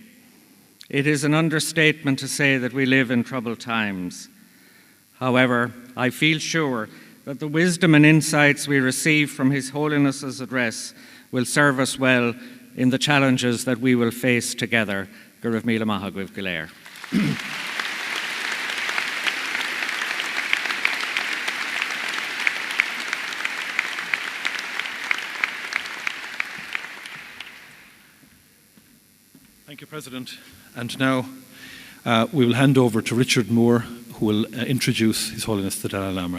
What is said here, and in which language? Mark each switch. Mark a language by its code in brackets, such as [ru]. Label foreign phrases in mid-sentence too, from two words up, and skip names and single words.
[en] It is an understatement to say that we live in troubled times. However, I feel sure that the wisdom and insights we receive from His Holiness's address will serve us well in the challenges that we will face together. [ga] Go raibh míle maith agaibh go léir. [en] Thank you, President. And now we will hand over to Richard Moore, who will introduce His Holiness the Dalai Lama.